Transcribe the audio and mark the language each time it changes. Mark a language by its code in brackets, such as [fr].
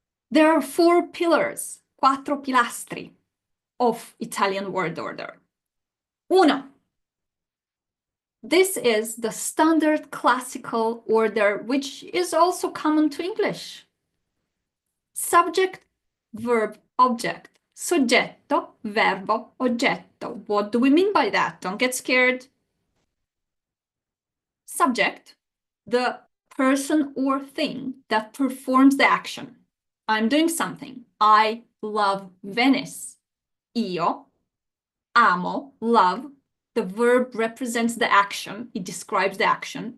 [en] There are 4 pillars, [it] 4 pilastri [en] of Italian word order. [it] Uno. [en] This is the standard classical order, which is also common to English. Subject, verb, object. [it] Soggetto, verbo, oggetto. [en] What do we mean by that? Don't get scared. Subject, the person or thing that performs the action. I'm doing something. I love Venice. [it] Io amo, [en] love. The verb represents the action. It describes the action.